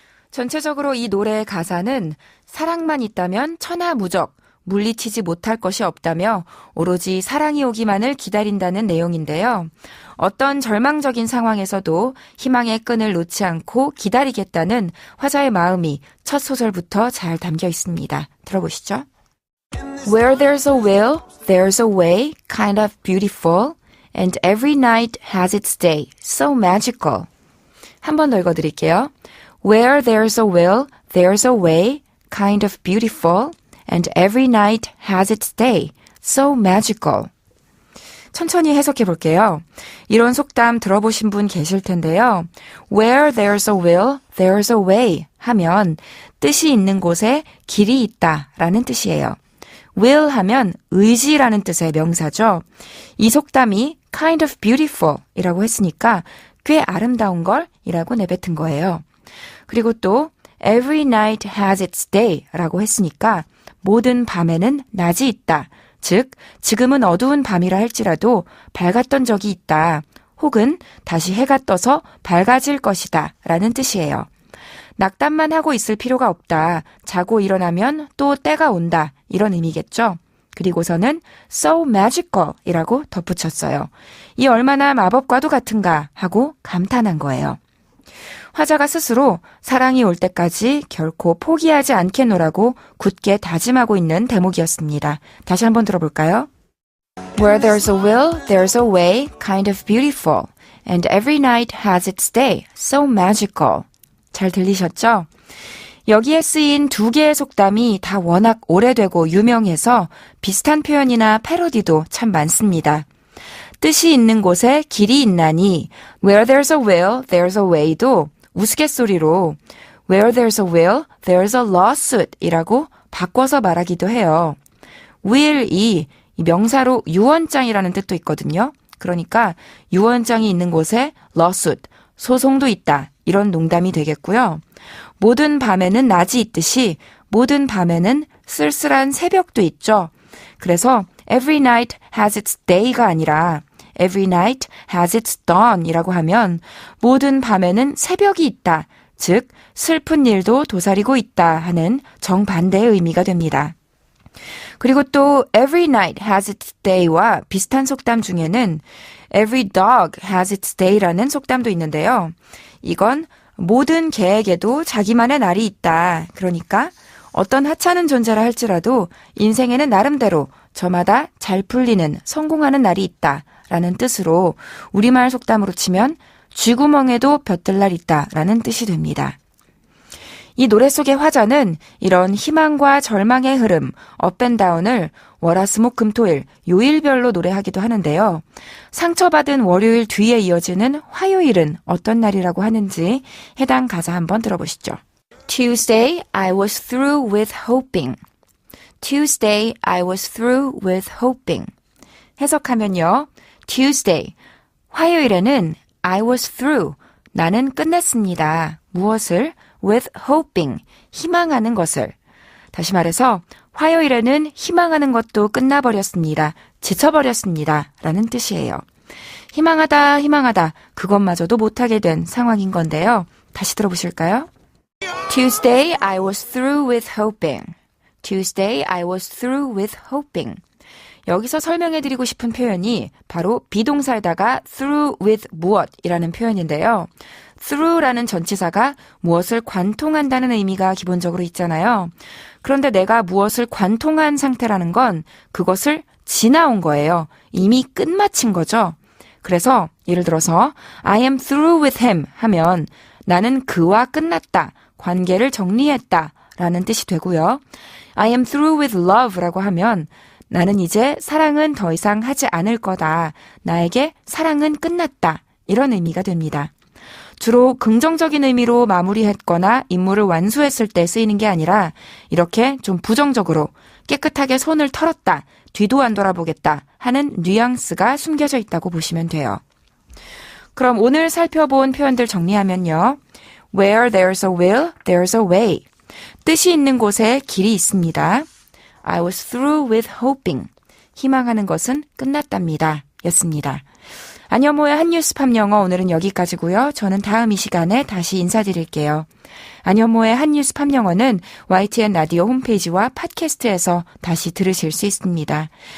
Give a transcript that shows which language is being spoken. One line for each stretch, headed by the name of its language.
Korean: 전체적으로 이 노래의 가사는 사랑만 있다면 천하무적, 물리치지 못할 것이 없다며 오로지 사랑이 오기만을 기다린다는 내용인데요. 어떤 절망적인 상황에서도 희망의 끈을 놓지 않고 기다리겠다는 화자의 마음이 첫 소절부터 잘 담겨 있습니다. 들어보시죠.
English: Where there's a will, there's a way, kind of beautiful, and every night has its day, so magical.
Korean: 한 번 더 읽어드릴게요.
English: Where there's a will, there's a way, kind of beautiful, and every night has its day, so magical.
Korean: 천천히 해석해 볼게요. 이런 속담 들어보신 분 계실 텐데요.
English: Where there's a will, there's a way
Korean: 하면 뜻이 있는 곳에 길이 있다 라는 뜻이에요. will 하면 의지라는 뜻의 명사죠. 이 속담이
English: kind of beautiful
Korean: 이라고 했으니까 꽤 아름다운 걸 이라고 내뱉은 거예요. 그리고 또
English: every night has its day
Korean: 라고 했으니까 모든 밤에는 낮이 있다. 즉, 지금은 어두운 밤이라 할지라도 밝았던 적이 있다. 혹은 다시 해가 떠서 밝아질 것이다. 라는 뜻이에요. 낙담만 하고 있을 필요가 없다. 자고 일어나면 또 때가 온다. 이런 의미겠죠. 그리고서는
English: so magical
Korean: 이라고 덧붙였어요. 이 얼마나 마법과도 같은가 하고 감탄한 거예요. 화자가 스스로 사랑이 올 때까지 결코 포기하지 않겠노라고 굳게 다짐하고 있는 대목이었습니다. 다시 한번 들어볼까요?
English: Where there's a will, there's a way, kind of beautiful, and every night has its day, so magical.
Korean: 잘 들리셨죠? 여기에 쓰인 두 개의 속담이 다 워낙 오래되고 유명해서 비슷한 표현이나 패러디도 참 많습니다. 뜻이 있는 곳에 길이 있나니
English: Where there's a will, there's a way
Korean: 도 우스갯소리로
English: Where there's a will, there's a lawsuit
Korean: 이라고 바꿔서 말하기도 해요. will이 명사로 유언장이라는 뜻도 있거든요. 그러니까 유언장이 있는 곳에 lawsuit, 소송도 있다. 이런 농담이 되겠고요. 모든 밤에는 낮이 있듯이 모든 밤에는 쓸쓸한 새벽도 있죠. 그래서
English: every night has its day
Korean: 가 아니라
English: every night has its dawn
Korean: 이라고 하면 모든 밤에는 새벽이 있다. 즉 슬픈 일도 도사리고 있다 하는 정반대의 의미가 됩니다. 그리고 또
English: every night has its day
Korean: 와 비슷한 속담 중에는
English: every dog has its day
Korean: 라는 속담도 있는데요. 이건 모든 개에게도 자기만의 날이 있다. 그러니까 어떤 하찮은 존재라 할지라도 인생에는 나름대로 저마다 잘 풀리는 성공하는 날이 있다. 라는 뜻으로 우리말 속담으로 치면 쥐구멍에도 볕들 날 있다. 라는 뜻이 됩니다. 이 노래 속의 화자는 이런 희망과 절망의 흐름, 업앤다운을 월화수목금토일 요일별로 노래하기도 하는데요. 상처받은 월요일 뒤에 이어지는 화요일은 어떤 날이라고 하는지 해당 가사 한번 들어보시죠.
English: Tuesday, I was through with hoping. Tuesday, I was through with hoping.
Korean: 해석하면요.
English: Tuesday,
Korean: 화요일에는
English: I was through,
Korean: 나는 끝냈습니다. 무엇을?
English: with hoping,
Korean: 희망하는 것을. 다시 말해서 화요일에는 희망하는 것도 끝나버렸습니다. 지쳐버렸습니다. 라는 뜻이에요. 희망하다, 희망하다, 그것마저도 못하게 된 상황인 건데요. 다시 들어보실까요?
English: Tuesday, I was through with hoping. Tuesday, I was through with hoping.
Korean: 여기서 설명해드리고 싶은 표현이 바로 비동사에다가
English: through with
Korean: 무엇이라는 표현인데요. through라는 전치사가 무엇을 관통한다는 의미가 기본적으로 있잖아요. 그런데 내가 무엇을 관통한 상태라는 건 그것을 지나온 거예요. 이미 끝마친 거죠. 그래서 예를 들어서
English: I am through with him
Korean: 하면 나는 그와 끝났다, 관계를 정리했다 라는 뜻이 되고요.
English: I am through with love
Korean: 라고 하면 나는 이제 사랑은 더 이상 하지 않을 거다. 나에게 사랑은 끝났다. 이런 의미가 됩니다. 주로 긍정적인 의미로 마무리했거나 임무를 완수했을 때 쓰이는 게 아니라 이렇게 좀 부정적으로 깨끗하게 손을 털었다, 뒤도 안 돌아보겠다 하는 뉘앙스가 숨겨져 있다고 보시면 돼요. 그럼 오늘 살펴본 표현들 정리하면요.
English: Where there's a will, there's a way.
Korean: 뜻이 있는 곳에 길이 있습니다.
English: I was through with hoping.
Korean: 희망하는 것은 끝났답니다. 였습니다. 안현모의 한뉴스 팝 영어 오늘은 여기까지고요. 저는 다음 이 시간에 다시 인사드릴게요. 안현모의 한뉴스 팝 영어는 YTN 라디오 홈페이지와 팟캐스트에서 다시 들으실 수 있습니다.